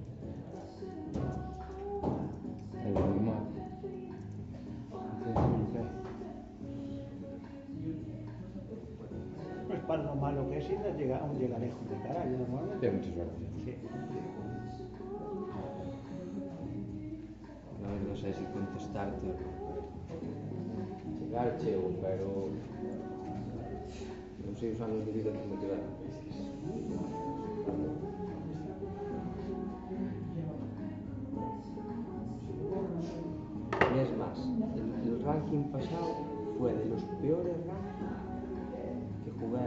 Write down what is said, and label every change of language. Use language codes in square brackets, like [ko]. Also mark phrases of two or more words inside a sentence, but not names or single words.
[gl] É normal. [es] Pues para lo malo que es, aún llega lejos de carallo, normalmente. Ten mucha suerte. Sí. A ver, [gl] non sei se contestarte. Chegar chego, pero... Non sei os anos de vida que me quedaron. [es] Y es más, el ranking pasado fue de los peores rankings que jugué.